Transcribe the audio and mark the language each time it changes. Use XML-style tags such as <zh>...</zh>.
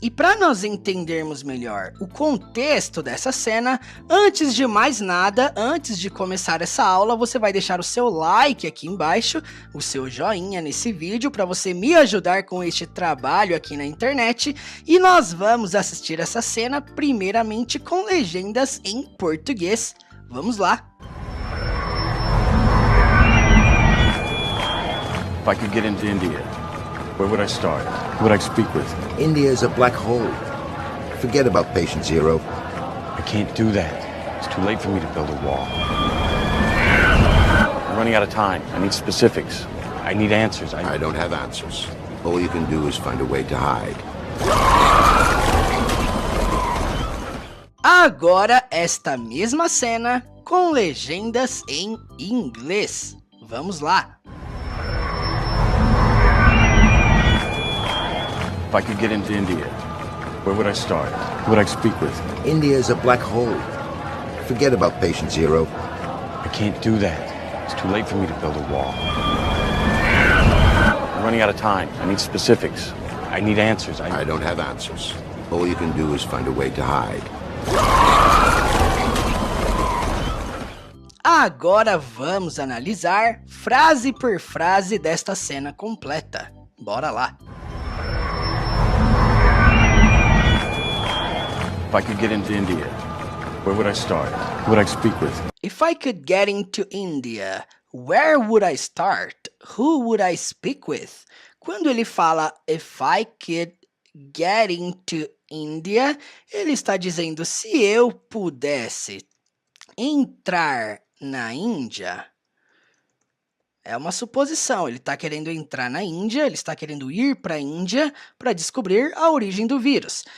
<pt>E para nós entendermos melhor o contexto dessa cena, antes de mais nada, antes de começar essa aula, você vai deixar o seu like aqui embaixo, o seu joinha nesse vídeo para você me ajudar com este trabalho aqui na internet, e nós vamos assistir essa cena primeiramente com legendas em português. Vamos lá!</pt> <en>If I could get into India, where would I start? Who would I speak with? India is a black hole. Forget about patient zero. I can't do that. It's too late for me to build a wall. I'm running out of time. I need specifics. I need answers. I don't have answers. All you can do is find a way to hide.</en> <pt>Agora esta mesma cena com legendas em inglês. Vamos lá!</pt> <en>If I could get into India, where would I start? Who would I speak with? India is a black hole. Forget about patient zero. I can't do that. It's too late for me to build a wall. I'm running out of time. I need specifics. I need answers. I don't have answers. All you can do is find a way to hide.</en> <pt>Agora vamos analisar frase por frase desta cena completa. Bora lá!</pt> <en>If I could get into India, where would I start? Who would I speak with? If I could get into India, where would I start? Who would I speak with?</en> <pt>Quando ele fala</pt> <en>if I could get into India,</en> <pt>ele está dizendo se eu pudesse entrar na Índia. É uma suposição, ele está querendo entrar na Índia, ele está querendo ir para a Índia para descobrir a origem do vírus.</pt>